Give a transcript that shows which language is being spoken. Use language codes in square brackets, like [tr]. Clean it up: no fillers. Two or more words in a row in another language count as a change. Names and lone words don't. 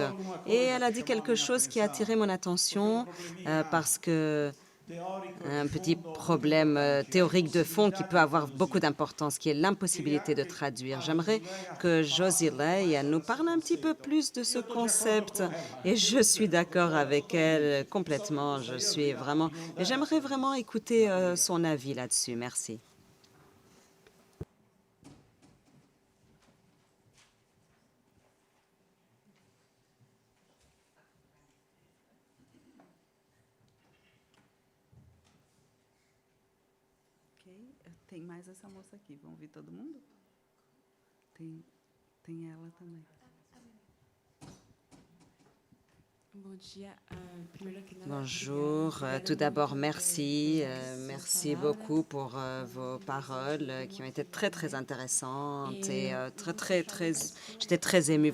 [fr] Et elle a dit quelque chose qui a attiré mon attention parce que un petit problème théorique de fond qui peut avoir beaucoup d'importance, qui est l'impossibilité de traduire. J'aimerais que Josilei nous parle un petit peu plus de ce concept. Et je suis d'accord avec elle complètement. J'aimerais vraiment écouter son avis là-dessus. Merci. [pt] Tem mais essa moça aqui. Vamos ver todo mundo? Tem ela também. [fr] Bonjour. Tout d'abord, merci. Merci beaucoup pour vos paroles qui ont été très, très intéressantes et j'étais très émue.